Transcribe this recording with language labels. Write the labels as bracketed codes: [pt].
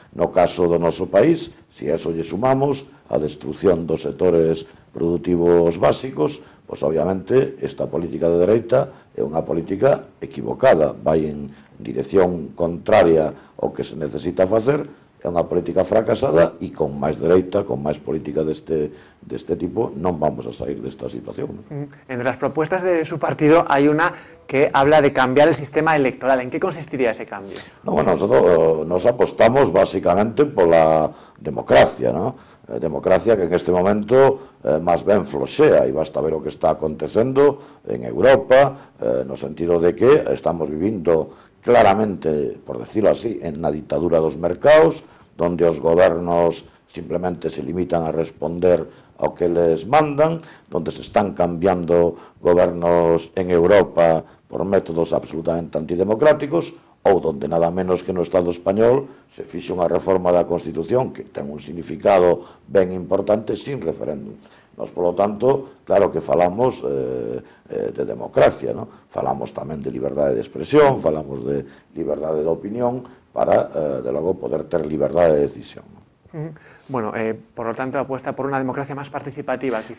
[gl] No caso do noso país, se a eso lle sumamos a destrucción dos sectores produtivos básicos, pois obviamente esta política de dereita é unha política equivocada, vai en dirección contraria ao que se necesita facer, é unha política fracasada e con máis dereita, con máis política deste tipo, non vamos a sair desta situación. [es] Entre las propuestas de su partido hay una que habla de cambiar el sistema electoral. ¿En qué consistiría ese cambio? No, bueno, nosotros nos apostamos básicamente [gl] pola democracia, [es] ¿no? [gl] Democracia que en este momento máis ben floxea, e basta ver o que está acontecendo en Europa, no sentido de que estamos vivindo claramente, [es] por decirlo así, [gl] en na ditadura dos mercados, donde os gobernos simplemente se limitan a responder ao que les mandan, donde se están cambiando gobernos en Europa por métodos absolutamente antidemocráticos, ou donde nada menos que no Estado español se fixe unha reforma da Constitución que ten un significado ben importante sin referéndum. Nos, polo tanto, claro que falamos de democracia, ¿no? Falamos tamén de liberdade de expresión, falamos de liberdade de opinión para, de logo, poder ter liberdade de decisión, ¿no? [es] Bueno, por lo tanto, apuesta por una democracia más participativa, quizás.